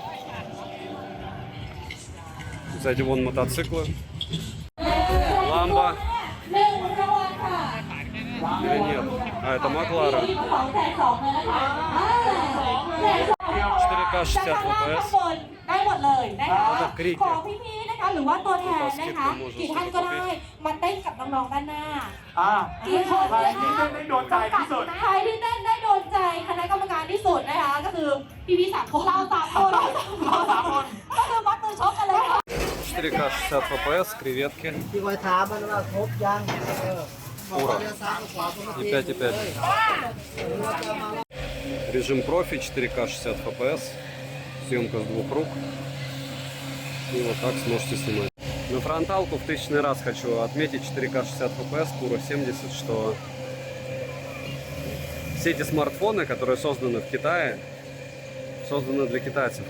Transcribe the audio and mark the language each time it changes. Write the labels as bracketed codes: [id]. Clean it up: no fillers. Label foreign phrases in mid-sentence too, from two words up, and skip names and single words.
[ru] Кстати, вон мотоциклы. Ламба. Или нет? А, это Маклара. 4К 60 FPS. [th] ได้หมดเลยนะคะ [ru] Это крики. [th] ขอพี่ๆนะคะหรือว่าตัวแทนนะคะกี่ท่านก็ได้มาเต้นกับน้องๆด้านหน้ากี่คนนะคะ ได้โดนใจที่สุด ใครที่เต้นได้โดนใจคณะกรรมการที่สุดนะคะก็คือพี่ๆ3 คนเรา3 คนก็คือมัดมือชกกันเลยค่ะ [ru] 4К 60 FPS, креветки. [th] ที่คอยถามมันว่าครบยังบอกว่าจะซ้ายขวาตรงนี้ [ru] И 5,5. Режим профи, 4К 60 FPS. Съемка с двух рук. И вот так сможете снимать. На фронталку в 1000-й раз хочу отметить 4К 60 FPS, Puro 70, что все эти смартфоны, которые созданы в Китае, созданы для китайцев.